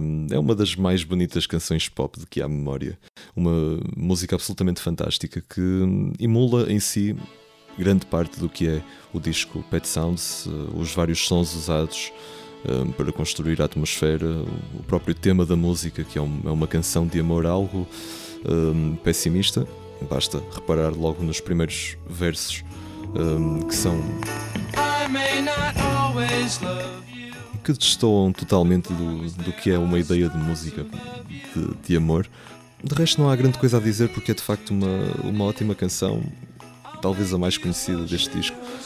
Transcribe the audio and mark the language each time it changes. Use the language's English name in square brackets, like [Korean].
[Portuguese] É uma das mais bonitas canções pop de que há memória. Uma música absolutamente fantástica que emula em si grande parte do que é o disco Pet Sounds, os vários sons usados para construir a atmosfera, o próprio tema da música, que é uma canção de amor, algo pessimista. Basta reparar logo nos primeiros versos que são... [English] I may not always love you. [Portuguese] Que destoam totalmente do que é uma ideia de música de amor. De resto, não há grande coisa a dizer, porque é de facto uma ótima canção, talvez a mais conhecida deste disco.